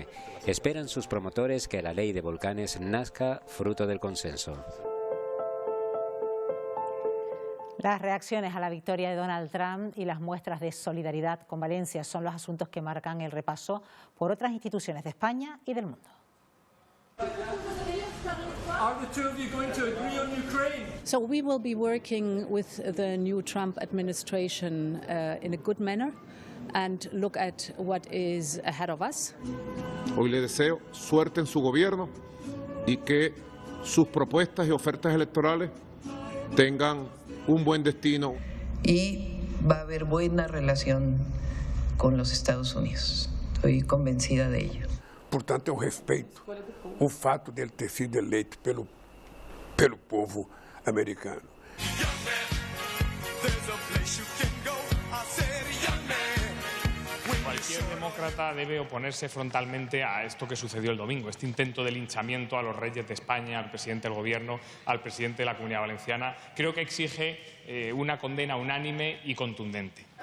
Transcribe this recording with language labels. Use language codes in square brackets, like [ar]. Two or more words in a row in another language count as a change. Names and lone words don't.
[es] Esperan sus promotores que la ley de volcanes nazca fruto del consenso. Las reacciones a la victoria de Donald Trump y las muestras de solidaridad con Valencia son los asuntos que marcan el repaso por otras instituciones de España y del mundo. [en] Are the two of you going to agree on Ukraine? So we will be working with the new Trump administration in a good manner and look at what is ahead of us. [es] Hoy le deseo suerte en su gobierno y que sus propuestas y ofertas electorales tengan un buen destino. Y va a haber buena relación con los Estados Unidos. Estoy convencida de ello. [pt] Portanto, eu respeito o fato dele ter sido eleito pelo povo americano. [es] Cualquier demócrata debe oponerse frontalmente a esto que sucedió el domingo, este intento de linchamiento a los reyes de España, al presidente del Gobierno, al presidente de la Comunidad Valenciana. Creo que exige una condena unánime y contundente.